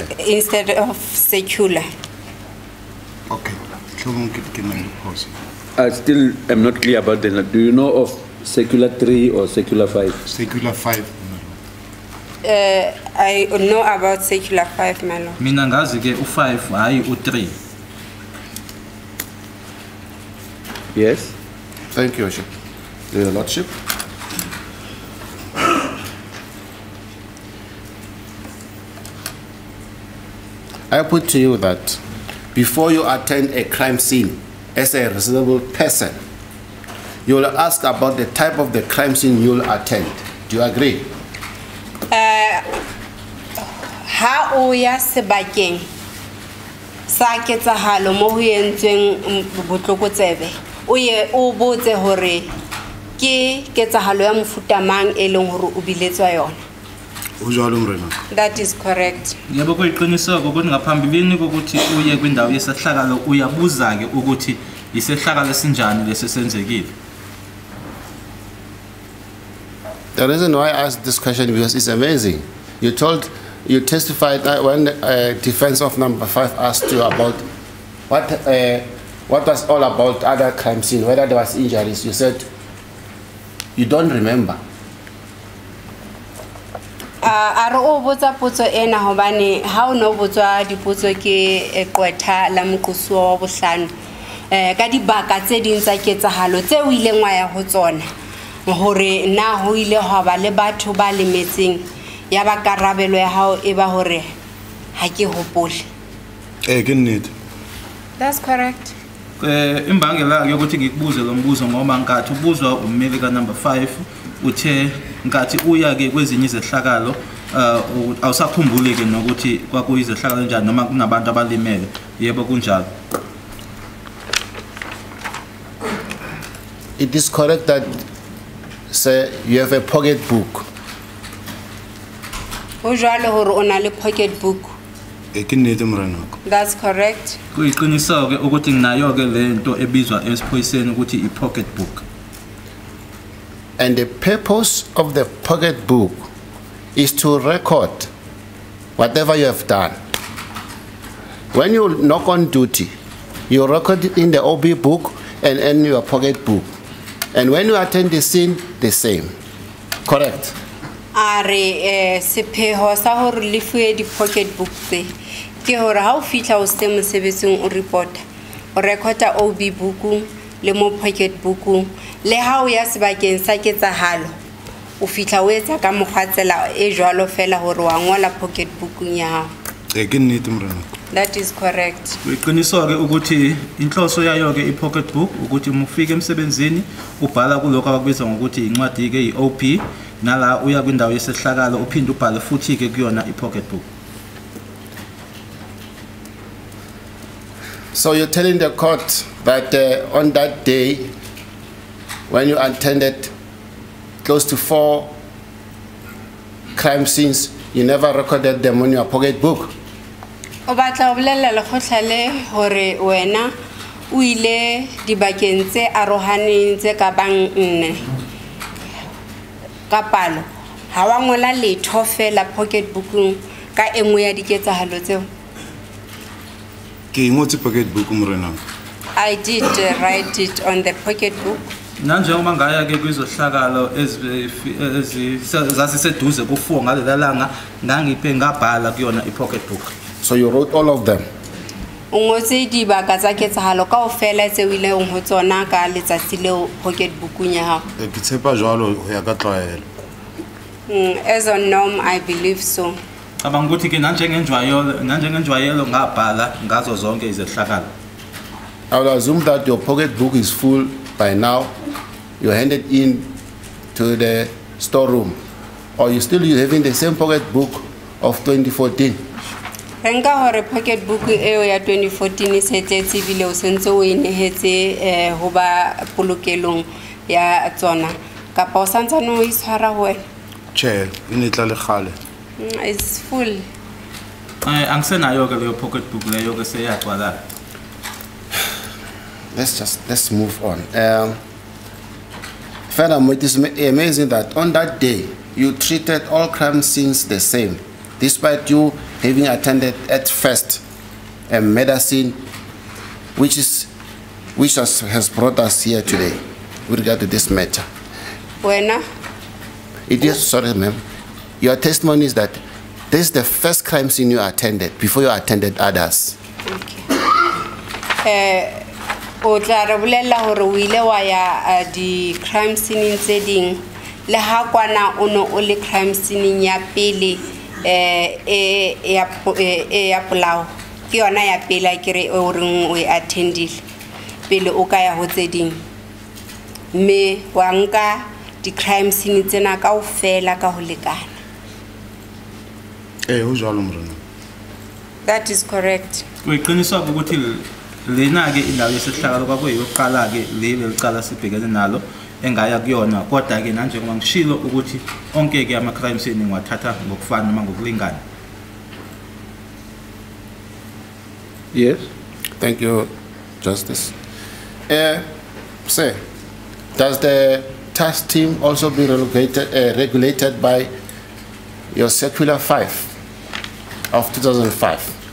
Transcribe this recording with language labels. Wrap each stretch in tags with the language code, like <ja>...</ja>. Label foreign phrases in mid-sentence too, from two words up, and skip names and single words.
<en>Instead of circular. Okay. I still am not clear about that. Do you know of Circular 3 or Circular 5? Circular 5. I know about Circular 5, my lord.</en> <zu>Mina ngazi ke u5 hayi u3.</zu> <en>Yes. Thank you, Your Lordship. I put to you that before you attend a crime scene as a reasonable person, you will ask about the type of the crime scene you will attend. Do you agree?</en> <st>Ha o ya sebakeng sa ketsahalo mo ho entsweng botlokotsebe o ye o botse hore ke ketsahalo ya mofuta mang e leng hore o biletswa yona.</st> <en>That is correct.</en> <zu>Yebo kuyiqiniseka ukuthi ngaphambilini kokuthi uye kwindawo yesehlakalo uyabuza ke ukuthi isehlakalo esinjani lesisenzekile.</zu> <en>The reason why I asked this question because it's amazing. You testified that when defense of number 5 asked you about what was all about other crime scene, whether there was injuries, you said you don't remember.</en> <st>A re o botsa potso ena hobane ha o no botswa dipotso ke eqwetha la moqosi wa bohlano ka dibaka tse ding tsa ketsahalo tse o ileng wa ya ho tsona hore na ho ile ho ba le batho ba lemetseng ya ba karabelo ya hao e ba hore ha ke hopole. Ke nnete.</st> <en>That's correct.</en> <zu>Imbangela yokuthi ngikubuze lo mbuzo ngoba nkathi ubuzwa ummeli ka number 5 uthe nkathi uya ke kwezinye izehlakalo awusakhumbuli ke nokuthi kwakuyizehlakalo njani noma kunabantu abalimele. Yebo kunjalo.</zu> <en>It is correct that say you have a pocket book.</en> <st>O jwale hore o na le</st> <en>pocket book.</en> <st>Ke nnete moranako.</st> <en>That's correct.</en> <zu>Kuyiqiniseka ke ukuthi nginayo ke lento ebizwa esiphoyiseni ukuthi i-</zu> <en>pocket book. And the purpose of the pocket book is to record whatever you have done. When you knock on duty, you record it in the OB book and in your pocket book. And when you attend the scene, the same. Correct?</en> <st>a re sepheho sa hore le fuwe di</st> <en>pocket book</en> <st>tse ke hore ha o fihla o se mosebetsing o report o recorda</st> <en>OB book</en> <st>le mo</st> <en>pocket book</en> <st>le ha o ya sebakeng sa ketsahalo o fihla o etsa ka mokgwatsela e jwalo fela hore wa ngola</st> <en>pocket book</en> <st>ya hao. Ke nnete mrena.</st> <en>That is correct.</en> <zu>Uyiqiniso ke ukuthi inhloso yayo ke i-</zu> <en>pocket book</en> <zu>ukuthi mufike emsebenzini ubhala kuloko abakubiza ngokuthi incwadi ke i-OP nala uya kwindawo yesehlakalo uphinde ubhale futhi ke kuyona i-</zu> <en>pocket book. So you're telling the court that on that day when you attended close to 4 crime scenes, you never recorded them on your pocket book?</en> <st>O batla o bolela le khotlale hore wena o ile dibakeng tse arohaneng tse ka bang nne ka palo ha wa ngola letho fela</st> <en>pocket bookung</en> <st>ka engwe ya diketsahalo tseo? Ke ngotse</st> <en>pocket book</en> <st>mrena.</st> <en>I did write it on the pocket book.</en> <zu>Nanjengoba ngaya ke kwizohlakalo zasiseduze ku4 ngalelalanga ngangiphe ngabhala kuyona i-</zu> <en>pocket book. So you wrote all of them?</en> <st>Ngotse dibaka tsa ketsahalo kaofela tse o ile ho tsona ka letsatsi leo</st> <en>pocket bookung</en> <st>ya hao? Ke tshepa jwalo ho ya ka tlwaelo.</st> <en>As on norm, I believe so.</en> <zu>Cabanga ukuthi ke nanjengenjwayelo ngabhala ngazo zonke izehlakalo.</zu> <en>I will assume that your pocket book is full by now. You handed in to the storeroom, or you still having the same pocket book of 2014?</en> <st>Enka hore</st> <en>pocket book</en> <st>eo ya 2014 se tletse bile o sentse o inehetse ho ba polokelong ya tsona kapa o santsane o itshwara ho wena? Che, inetla le khale.</st> <en>It's full.</en> <zu>Angisenayo ke leyo</zu> <en>pocket book</en> <zu>leyo ke seyagcwala.</zu> <en>Let's move on. Furthermore, it is amazing that on that day you treated all crime scenes the same, despite you having attended at first a murder scene, which has brought us here today with regard to this matter.</en> <st>Wena?</st> <en>It is, sorry ma'am, your testimony is that this is the first crime scene you attended before you attended others. Okay.</en> <st>O tla re bolela hore o ile wa ya di</st> <en>crime scene</en> <st>tse ding le ha kwana o no o le</st> <en>crime scene</en> <st>ya pele ya polao ke yona ya pele ke re o reng o attendile pele o ka ya ho tse ding me wa nka di</st> <en>crime scene</en> <st>tsena kaofela ka ho lekana? Ho jwalo mrena.</st> <en>That is correct.</en> <zu>Uyiqiniso ukuthi lena ke indawo yesehlakalo kwakuyiyoqala ke leli licala sibhekene nalo engaya kuyona kodwa ke nanjengoba ngishilo ukuthi onke ke ama</zu> <en>crime scene</en> <zu>ngiwathatha ngokufana noma ngokulingana.</zu> <en>Yes. Thank you, Justice. Sir, does the task team also be regulated by your Circular 5 of 2005?</en>